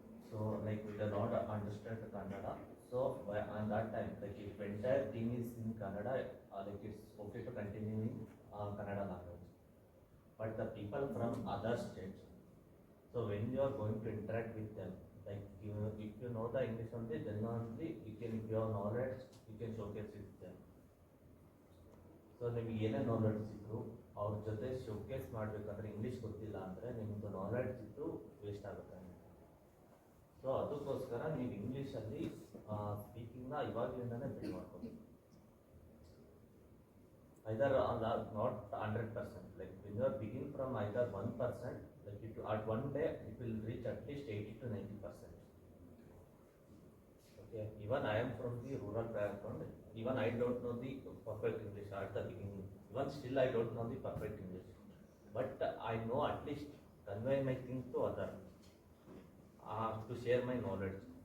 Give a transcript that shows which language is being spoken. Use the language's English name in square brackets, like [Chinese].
[English] So like we do not understand Kannada. So on that time, like if entire team is in Kannada, like it's okay to continue in Kannada language. But the people from other states, so when you are going to interact with them, like if you know the English only, then only you can, if you have knowledge, you can showcase with them. [Kannada] So ನಿಮಗೆ ಏನೇ knowledge ಇದ್ರು ಅವ್ರ ಜೊತೆ showcase ಮಾಡಬೇಕಾದ್ರೆ English ಗೊತ್ತಿಲ್ಲ ಅಂದರೆ ನಿಮ್ಮದು knowledge ಇದ್ದು ವೇಸ್ಟ್ ಆಗುತ್ತೆ. ಸೊ ಅದಕ್ಕೋಸ್ಕರ ನೀವು ಇಂಗ್ಲೀಷಲ್ಲಿ ಸ್ಪೀಕಿಂಗ್ನ ಇವಾಗಲಿಂದನೇ ಬಿಲ್ಡ್ ಮಾಡ್ಕೋಬೇಕು. [English] Either not 100%, like when you are begin from either 1%, like it, at one day it will reach at least 80 to 90%. Okay, even I am from the rural background, even I don't know the perfect English at the beginning, even still I don't know the perfect English, but I know at least convey my things to other, to share my knowledge.